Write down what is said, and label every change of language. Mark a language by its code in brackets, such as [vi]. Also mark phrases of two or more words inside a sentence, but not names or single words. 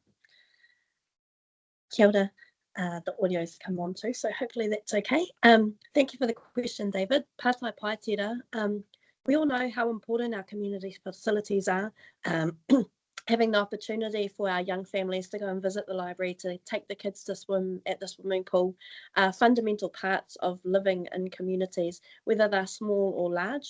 [mi] Kia ora, [en] the audio's come on too, so hopefully that's okay. Thank you for the question, David. [mi] Pātai pai tērā. [en] We all know how important our community facilities are. Having the opportunity for our young families to go and visit the library, to take the kids to swim at the swimming pool, are fundamental parts of living in communities, whether they're small or large.